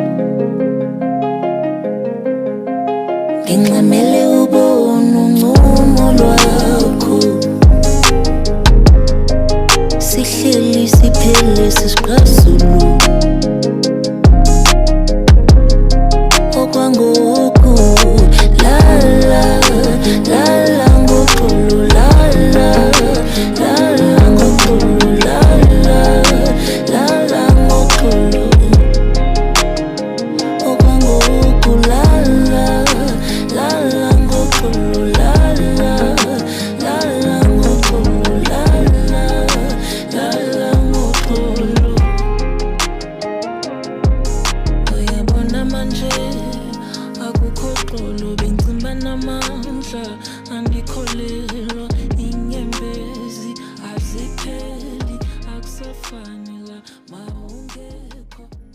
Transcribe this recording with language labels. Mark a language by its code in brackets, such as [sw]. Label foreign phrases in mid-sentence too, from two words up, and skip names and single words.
[xh] ngincamele ubona uncumo lwakho sihleli siphele sisiqhazulu okwangoku lala lala ngoxolo lala lala ngoxolo lala lala ngoxolo okwangoku lala lala ngoxolo lala lala ngoxolo lala lala ngoxolo [zu] uyabona manje akukho xolo [xh] bengcimba namandla andikholelwa inyembezi azipheli akusafani la mawungekho